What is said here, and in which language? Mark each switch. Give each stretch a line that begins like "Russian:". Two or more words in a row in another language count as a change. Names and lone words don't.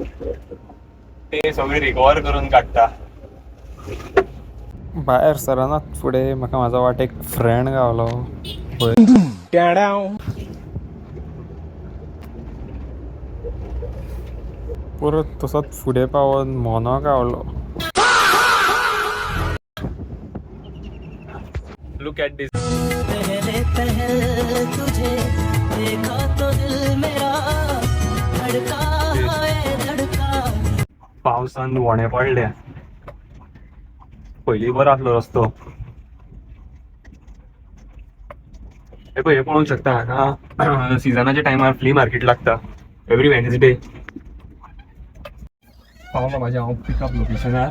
Konkani: ते सगळी रिकवर करून काडटा. भायर सरानात फुडें म्हाका म्हाजो वाटेक फ्रेंड गावलो. परत तसोच फुडें पावून मोनो गावलो.
English: look at this.
Hindi: तुझे देखा तो दिल मेरा धड़का है धड़का.
Konkani: पावसान वोणे पडल्या. पयलीं बरो आसलो रस्तो. हे पळय, हे पळोवंक शकता हांगा सिजनाच्या टायमार
English: flea market
Konkani: लागता
English: every Wednesday.
Konkani: पावलो म्हाज्या हांव पिकअप लोकेशनार.